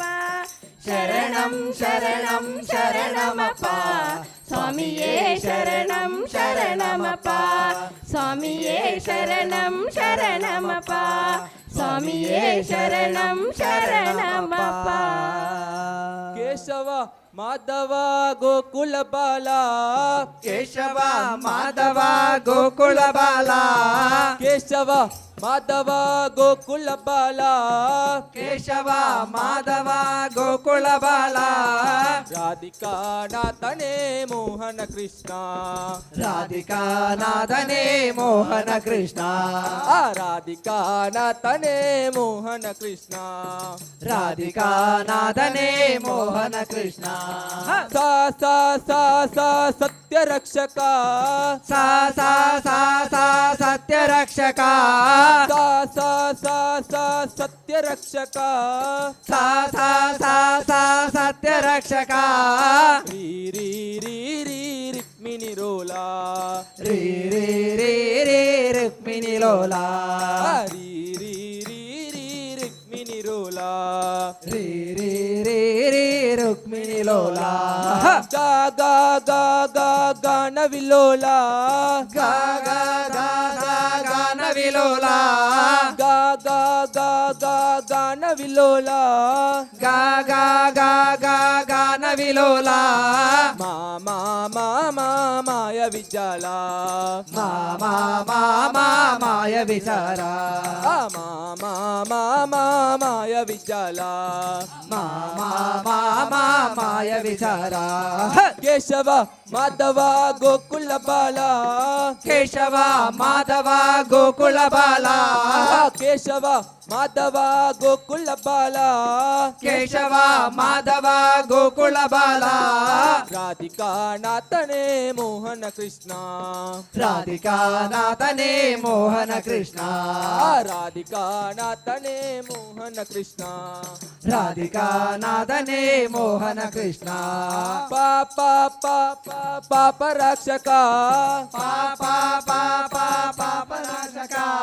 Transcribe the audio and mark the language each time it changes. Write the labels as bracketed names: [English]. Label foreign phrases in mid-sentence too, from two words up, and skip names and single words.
[Malayalam] ശരണം ശരണം ശരണമപ്പ സ്വാമിയേ ശരണം ശരണമപ്പ സ്വാമിയേ ശരണം ശരണമപ്പ സ്വാമിയേ ശരണം ശരണമപ്പ [Kannada] ಕೇಶವ ಮಾಧವ ಗೋಕುಲ ಬಾಲ ಕೇಶವ ಮಾಧವ ಗೋಕುಲ ಬಾಲ ಕೇಶವ ಮಾಧವ ಗೋಕುಲ ಬಾಲ ಕೇಶವ ಮಾಧವ ಗೋಕುಲ ಬಾಲ ರಾಧಿಕಾ ನಾಥನೇ ಮೋಹನ ಕೃಷ್ಣ ರಾಧಿಕಾ ನಾಥನೇ ಮೋಹನ ಕೃಷ್ಣ ರಾಧಿಕಾ ನಾಥನೇ ಮೋಹನ ಕೃಷ್ಣ ರಾಧಿಕಾ ನಾಥನೇ ಮೋಹನ ಕೃಷ್ಣ ಸಾ ಸಾ ಸಾ ಸಾ ಸತ್ಯ ರಕ್ಷಕ ಸಾ ಸಾ ಸಾ ಸಾ ಸತ್ಯ ರಕ್ಷಕ ಸಾ ಸಾ ಸಾ ಸಾ ಸತ್ಯ ರಕ್ಷಕ ಸಾ ಸಾ ಸಾ ಸಾ ಸತ್ಯ ರಕ್ಷಕ ರೀ ರೀ ರೀ ರೀ ರಿಕ್ಮಿಣಿ ರೋಲಾ ರೀ ರೀ ರೀ ರೀ ರುಕ್ಮಿಣಿ ಲೋಲಾ ರೀ ರೀ ರೀ ರೀ ರಿಕ್ಮಿಣಿ ರೋಲಾ ರೀ ರೀ ರೀ ರೀ ರುಕ್ಮಿಣಿ ಲೋಲಾ ಗಾ ಗಾ ಗಾ ಗಾ ಗಾನ ವಿಲೋಲಾ ಗಾ ಗಾ ಗಾ ಗಾ ಗಾನ ವಿಲೋಲಾ ಗಾ ಗಾ ಗಾ ಗಾ ಗಾನ ವಿಲೋಲಾ ಗಾ ಗಾ ಗಾ ಗಾ ಗಾನ ವಿಲೋಲಾ ಮಾ ಮಾ ಮಾ ಮಾ ಮಾಯ ವಿಜಾಲ ಮಾ ಮಾ ಮಾ ಮಾ ಮಾಯ ವಿಚಾರ ಮಾ ಮಾ ಮಾ ಮಾ ಮಾಯ ವಿಜಾಲ ಮಾ ಮಾ ಮಾ ಮಾ ಮಾಯ ವಿಚಾರ ಕೇಶವ ಮಾಧವ ಗೋಕುಲ ಬಾಲ ಕೇಶವ ಮಾಧವ ಗೋಕುಲ ಬಾಲ ಕೇಶವ ಮಾಧವ ಗೋಕುಲ ಬಾಲ ಕೇಶವ ಮಾಧವ ಗೋಕುಲ ಬಾಲ ರಾಧಿಕಾ ನಾಥನೇ ಮೋಹನ ಕೃಷ್ಣ ರಾಧಿಕಾ ನಾಥನೇ ಮೋಹನ ಕೃಷ್ಣ ರಾಧಿಕಾ ನಾಥನೇ ಮೋಹನ ಕೃಷ್ಣ ರಾಧಿಕಾ ನಾಥನೇ ಮೋಹನ ಕೃಷ್ಣ ಪಾಪ ಪಾಪ ಪಾಪ ರಕ್ಷಕ ಪಾಪ ಪಾಪ ಪಾಪ ನಾಶಕ